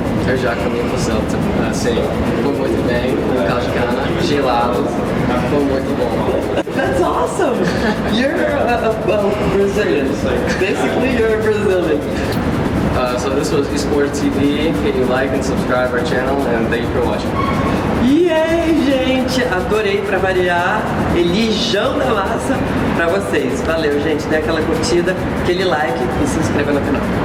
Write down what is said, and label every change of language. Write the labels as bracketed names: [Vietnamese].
[Portuguese] Eu já comi pastel, assim, foi muito bem, com caldo de cana, gelado, foi muito bom. [English] That's awesome! You're a Brazilian. Basically, you're a Brazilian. So this was e-SporTV. Can you like and subscribe our channel, and thank you for watching. [Portuguese] E aí, gente, adorei pra variar, Elijão da Massa pra vocês. Valeu, gente, dê aquela curtida, aquele like e se inscreva no canal.